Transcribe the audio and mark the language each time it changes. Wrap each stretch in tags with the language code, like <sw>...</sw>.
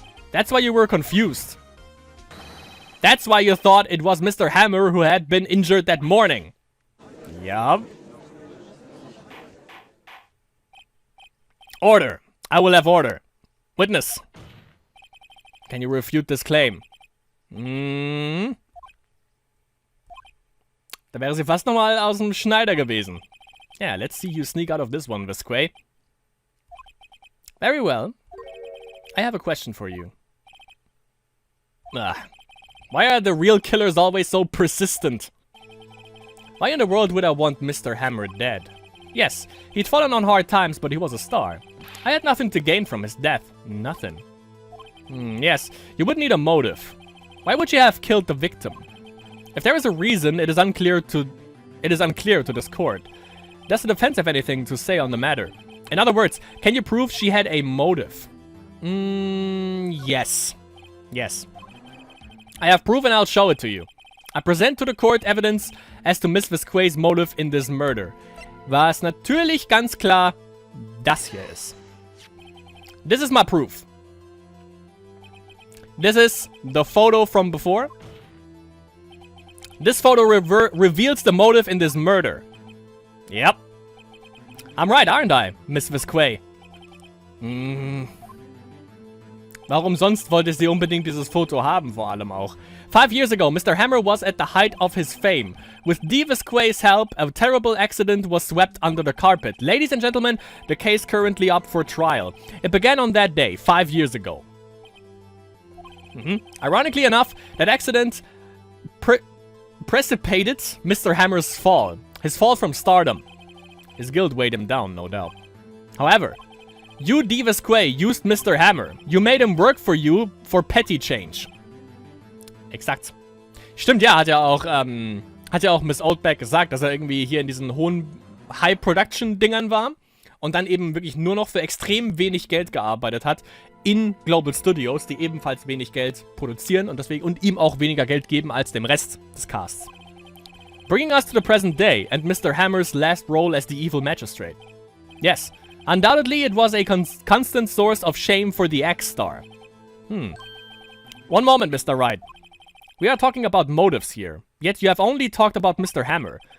<en>That's why you were confused. That's why you thought it was Mr. Hammer who had been injured that morning. Yup. Order. I will have order. Witness. Can you refute this claim?</en> <de>Da wäre sie fast nochmal aus dem Schneider gewesen.</de> <en>Yeah, let's see you sneak out of this one, Visquet. Very well. I have a question for you. Why are the real killers always so persistent? Why in the world would I want Mr. Hammer dead? Yes, he'd fallen on hard times, but he was a star. I had nothing to gain from his death. Nothing. Yes, you would need a motive. Why would you have killed the victim? If there is a reason, it is unclear to this court. Does the defense have anything to say on the matter? In other words, can you prove she had a motive? Yes. Yes. I have proof and I'll show it to you. I present to the court evidence as to Miss Visquet's motive in this murder.</en> <de>Was natürlich ganz klar das hier ist.</de> <en>This is my proof. This is the photo from before. This photo reveals the motive in this murder. Yep. I'm right, aren't I, Miss Visquet?</en> <de>Warum sonst wollte sie unbedingt dieses Foto haben, vor allem auch?</de> <en>5 years ago, Mr. Hammer was at the height of his fame. With D. Visquet's help, a terrible accident was swept under the carpet. Ladies and gentlemen, the case currently up for trial. It began on that day, 5 years ago. Ironically enough, that accident precipitated Mr. Hammer's fall. His fall from stardom. His guilt weighed him down, no doubt. However, you, D. Visquet, used Mr. Hammer. You made him work for you for petty change.</en> <de>Exakt. Stimmt, ja, hat ja auch Miss Oldback gesagt, dass er irgendwie hier in diesen hohen High-Production-Dingern war und dann eben wirklich nur noch für extrem wenig Geld gearbeitet hat in Global Studios, die ebenfalls wenig Geld produzieren und ihm auch weniger Geld geben als dem Rest des Casts.</de> <en>Bringing us to the present day and Mr. Hammer's last role as the evil magistrate. Yes, undoubtedly it was a constant source of shame for the X-Star. One moment, Mr. Wright. We are talking about motives here, yet you have only talked about Mr. Hammer.</en>